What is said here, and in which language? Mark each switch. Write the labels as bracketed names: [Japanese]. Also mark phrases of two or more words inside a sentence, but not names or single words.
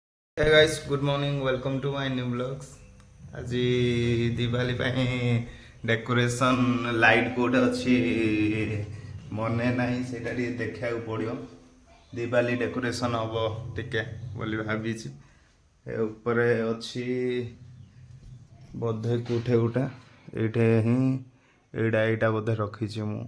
[English] Hey guys, good morning. Welcome to my new vlogs. [Odia] ଆଜି ଦିୱାଲି ପାଇଁ [English] decoration light [Odia] କୋଉଠି ଅଛି ମନେ ନାହିଁ, ସେଇଟା ଟିକେ ଦେଖିବାକୁ ପଡ଼ିବ। ଦିୱାଲି ଡେକୋରେସନ ହବ ଟିକେ ବୋଲି ଭାବିଛି। ଏ ଉପରେ ଅଛି ବୋଧେ କୋଉଠି ଗୋଟା, ଏଇଠି ହିଁ ଏଇଟା ବୋଧେ ରଖିଛି ମୁଁ।